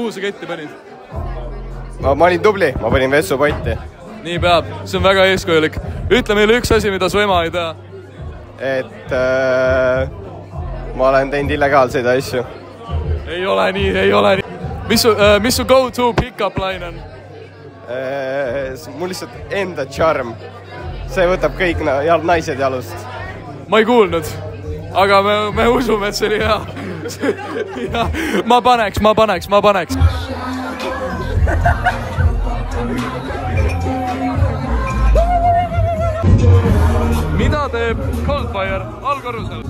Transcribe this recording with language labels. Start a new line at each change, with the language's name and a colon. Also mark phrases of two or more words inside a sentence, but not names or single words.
Estonian: Kuhu sa ketti panid? ma olin tubli, ma panin vessupotti. Nii peab, see on väga eeskujulik. Ütle meile üks asi, mida su ema ei tea. Et ma olen teinud illegaalseid asju. Ei ole nii. Mis su
English: go-to pick-up line
Estonian: on? Mul lihtsalt enda charm. See võtab kõik naised jalust. Ma ei kuulnud, aga me usume, et see oli hea. Ma paneks. Mida teeb Coldfire allkorrusel?